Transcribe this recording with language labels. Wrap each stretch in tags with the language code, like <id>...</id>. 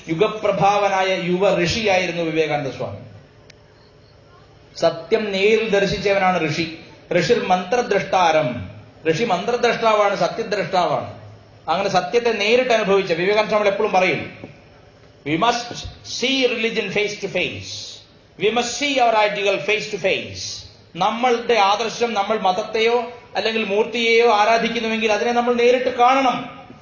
<ml>യുഗപ്രഭാവനായ യുവ ഋഷിയായിരുന്നു വിവേകാനന്ദ സ്വാമി. സത്യം നേരിൽ ദർശിച്ചവനാണ് ഋഷി. ഋഷി മന്ത്രദ്രഷ്ടാരം. ഋഷി മന്ത്രദ്രഷ്ടാവാണ്, സത്യദ്രഷ്ടാവാണ്. അങ്ങനെ സത്യത്തെ നേരിട്ട് അനുഭവിച്ച വിവേകാനന്ദ സ്വാമി എപ്പോഴും പറയും,</ml> <en>We must see religion face to face. We must see our ideal face to face.</en> <ml>നമ്മളുടെ ആദർശം, നമ്മൾ മതത്തെയോ അല്ലെങ്കിൽ മൂർത്തിയെയോ ആരാധിക്കുന്നുവെങ്കിൽ അതിനെ നമ്മൾ നേരിട്ട് കാണണം.</ml>